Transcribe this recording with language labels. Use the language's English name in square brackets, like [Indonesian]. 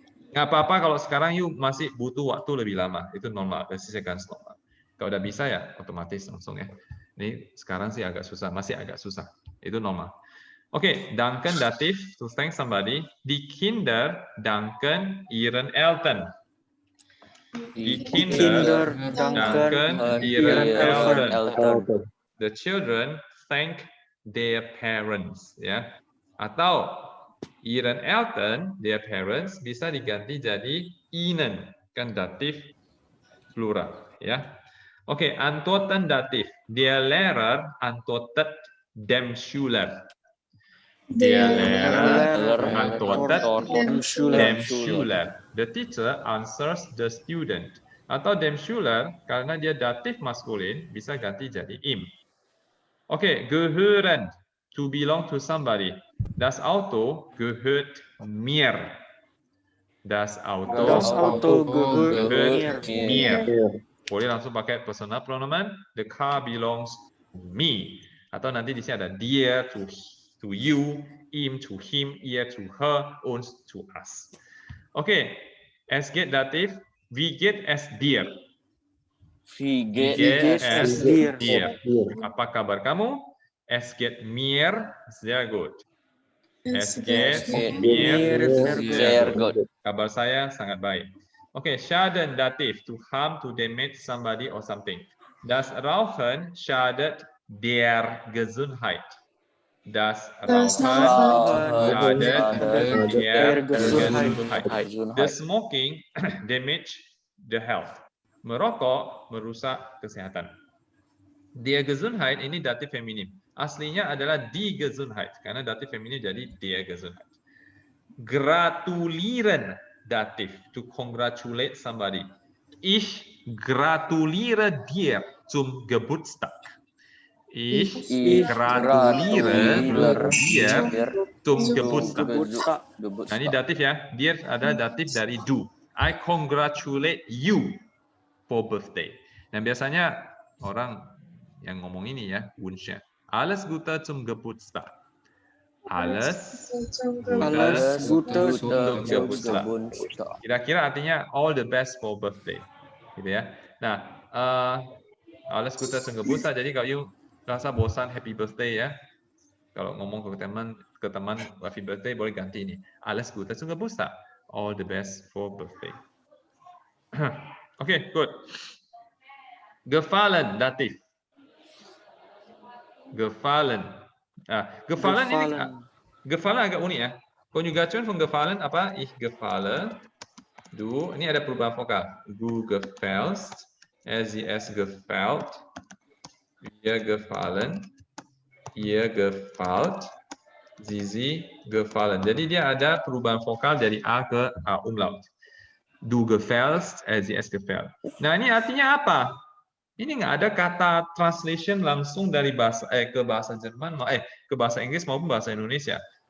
[Indonesian] Nggak apa-apa kalau sekarang you masih butuh waktu lebih lama. Itu normal, basisnya kan normal. Kalau udah bisa ya otomatis langsung ya. Ini sekarang sih agak susah, masih agak susah. Itu normal. Oke, danken datif, [English] to thank somebody. [German] Die Kinder danken ihren Eltern. Die Kinder danken ihren Eltern. [English] The children thank their parents. [Indonesian] Ya. Atau [German] ihren Eltern, [English] their parents, [Indonesian] bisa diganti jadi ihnen. Kan datif plural. Ya. Oke, antworten datif. [German] Der Lehrer antwortet dem Schüler. Der Lehrer antwortet dem Schüler. [English] The teacher answers the student. [Indonesian] Atau [German] dem Schüler, [Indonesian] karena dia datif maskulin, bisa ganti jadi im. [German] Oke, gehören, [English] to belong to somebody. [German] Das Auto gehört mir. Das Auto gehört mir. [Indonesian] Boleh langsung pakai [English] personal pronoun. The car belongs to me. [Indonesian] Atau nanti di sini ada dir to you, ihm to him, ihr to her, uns to us. [German] Oke, es geht datif, wie geht es dir? Wie Wie geht es dir? [Indonesian] Apa kabar kamu? [German] Es geht mir sehr gut. Es geht mir sehr gut. [Indonesian] Kabar saya sangat baik. [English] Oke, schaden datif, to harm, to damage somebody or something. [German] Das Rauchen schadet der Gesundheit. Das Rauchen schadet der Gesundheit. [English] The smoking damage the health. [Indonesian] Merokok merusak kesehatan. [German] Der Gesundheit [Indonesian] ini datif feminim. Aslinya adalah [German] die Gesundheit [Indonesian] karena datif feminim jadi [German] der Gesundheit. [English] Gratulieren datif, to congratulate somebody. [German] Ich gratuliere dir zum Geburtstag. Ich gratuliere dir zum Geburtstag. Geburtstag. [Indonesian] Nah, ini datif ya. Dia ada datif dari do. [English] I congratulate you for birthday. [Indonesian] Dan biasanya orang yang ngomong ini ya, Wunsch. [German] Alles Gute zum Geburtstag. Alles Alles Gute zum Geburtstag. Geburtstag. [Indonesian] Kira-kira artinya [English] all the best for birthday. [Indonesian] Gitu ya. Nah, [German] alles Gute zum Geburtstag. [Indonesian] Jadi kalau you rasa bosan [English] happy birthday [Indonesian] ya, kalau ngomong ke teman happy birthday boleh ganti ini. [German] Alles Gute zum Geburtstag. [English] All the best for birthday. Okay, good. Gefallen datif. [Indonesian] Gefallen. Gefallen ini gefallen agak unik ya. [German] Konjugation von gefallen apa? Ich gefalle. Du. [Indonesian] Ini ada perubahan vokal. [German] Du gefällst. Sie es gefällt. Wir gefallen. Ihr gefällt. Sie gefallen. [Indonesian] Jadi dia ada perubahan vokal dari A ke A umlaut. [German] Du gefällst, sie es gefällt. [Indonesian] Nah, ini artinya apa? Ini nggak ada kata translation langsung dari bahasa ke bahasa Jerman, ke bahasa Inggris maupun bahasa Indonesia.